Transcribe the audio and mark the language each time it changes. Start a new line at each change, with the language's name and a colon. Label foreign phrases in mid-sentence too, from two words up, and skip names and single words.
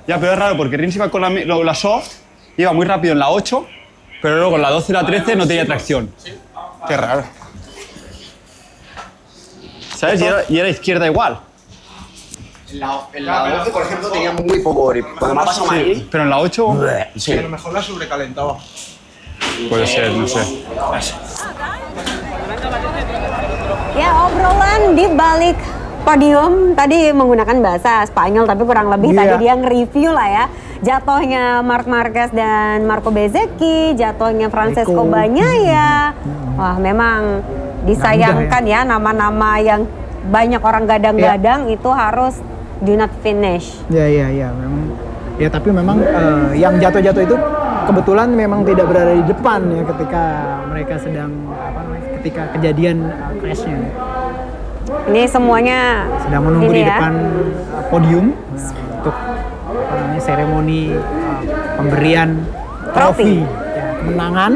Spanish: Ya, pero es raro porque Rins iba con la SO, iba muy rápido en la 8, pero luego en la 12 y la 13 no tenía tracción. Qué raro. ¿Sabes? Y era izquierda igual. En la 12, por ejemplo, tenía muy poco grip. Cuando me ha pasado Madrid... Pero en la 8... Sí. A lo mejor la sobrecalentaba. Puede ser, no sé.
Indonesian: Ya, obrolan di balik podium tadi menggunakan bahasa Spanyol tapi kurang lebih tadi dia nge-review lah ya. Jatuhnya Marc Marquez dan Marco Bezzecchi, jatuhnya Francesco Bagnaia. Wah, memang disayangkan ya nama-nama yang banyak orang gadang-gadang itu harus
English: do not finish.
Indonesian: Ya, memang. Ya tapi memang yang jatuh-jatuh itu kebetulan memang tidak berada di depan ya ketika mereka sedang ketika kejadian crash-nya. Ini semuanya sedang menunggu di ya, depan podium untuk seremoni pemberian trofi kemenangan.